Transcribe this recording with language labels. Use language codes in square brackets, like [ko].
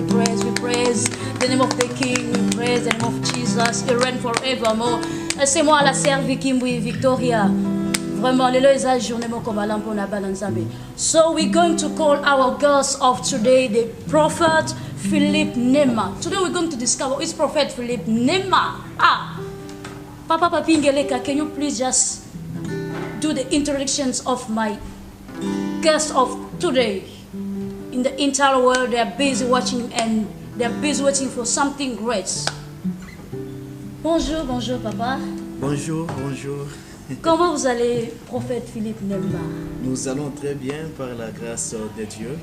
[en] We praise the name of the King. We praise the name of Jesus. He reigns forevermore. [fr] C'est moi la sœur Vicky Mbui Victoria. Vraiment, les journée comme pour la balance. [en] So we're going to call our guest of today, the Prophet Philip Nema. Today we're going to discover who is Prophet Philip Nema. Papa Papingeleka, can you please just do the introductions of my guest of today? In the entire world, they are busy watching and they are busy waiting for something great. [fr] Bonjour, papa. Bonjour. Comment vous allez, prophète Philippe Nema? Nous allons très bien par la grâce de Dieu.